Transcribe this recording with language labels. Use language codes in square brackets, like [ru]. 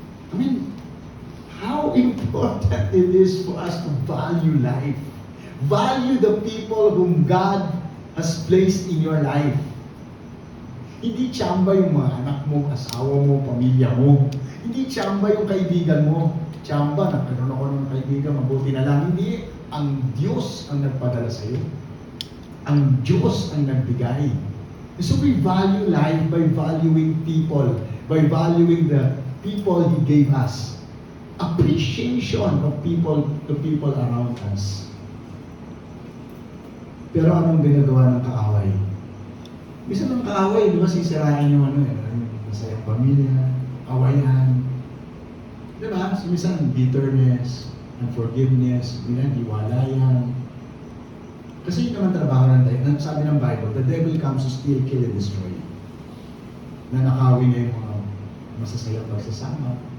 [en] I mean, how important it is for us to value life. Value the people whom God has placed in your life. [tl] Hindi tsamba yung mga anak mo, asawa mo, pamilya mo. Hindi tsamba yung kaibigan mo. Tsamba, nagkaroon ako ng kaibigan, mabuti na lang. Hindi, ang Diyos ang nagpadala sa iyo. Ang Diyos ang nagbigay. [en] So we value life by valuing people, by valuing the people He gave us. Appreciation of people, the people around us. [tl] Pero anong ginagawa ng kaaway? Bisa ng kaaway, di ba, sisirain yung masayang pamilya, awayan. Di ba? So, minsan, bitterness, unforgiveness, hiwalayan. Kasi yun naman trabaho ng tayo. Sabi ng Bible, [en] the devil comes to steal, kill, and destroy. [tl] Nanakawin niya yung mga masasayang pagsasama.